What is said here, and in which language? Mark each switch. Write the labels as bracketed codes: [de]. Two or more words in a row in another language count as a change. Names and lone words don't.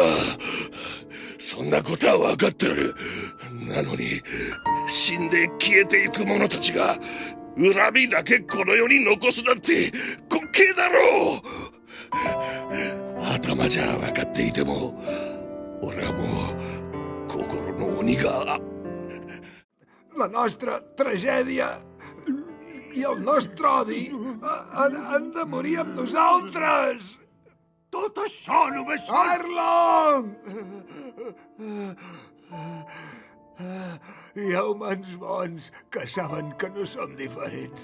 [ja] そんなことは分かってる。なのに死んで消えていく者たちが恨みだけこの世に残すなんて滑稽だろう。頭じゃ分かっていても俺はもう心の鬼が。 [ca] La nostra tragèdia i el nostre odi han de morir amb nosaltres! tot això només són... Arlong! Hi ha humans bons que saben que no som diferents.